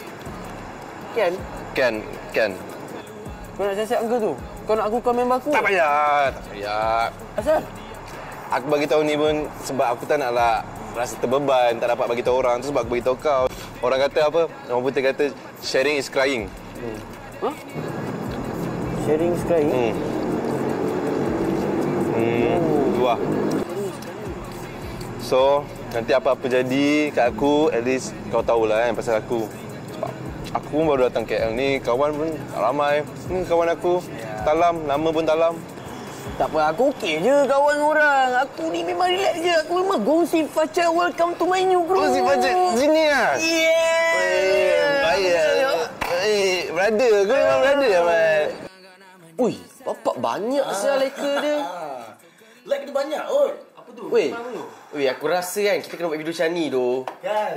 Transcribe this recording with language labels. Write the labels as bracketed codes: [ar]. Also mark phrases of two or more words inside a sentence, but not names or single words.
[ms] Kau nak siasat aku tu? Kau nak aku kau member aku? Tak payah. Asal? Aku bagi tahu ni pun sebab aku tak naklah rasa terbeban, tak dapat bagi tahu orang. Tu sebab aku bagi tahu kau. Orang kata apa? Orang putih kata [en] sharing is crying. Sharing is crying? [ms] Wah. So, nanti apa-apa jadi kat aku, [en] at least [ms] kau tahulah kan pasal aku. Sebab aku pun baru datang KL ni, kawan pun tak ramai. Kawan aku, Talam, nama pun Talam. Tak apa, aku okey je kawan orang. Aku ni memang relax je. Aku memang gongsi Facha. [en] Welcome to my new group. [ms] Gongsi Facha? Sini lah? Yeah. Baik. Brother. Kau memang brother lah, Mat. Ui, bapak banyak sial leka dia. Like dia banyak, Apa tu? Weh, aku rasa kan kita kena buat video macam ni tu. Kan?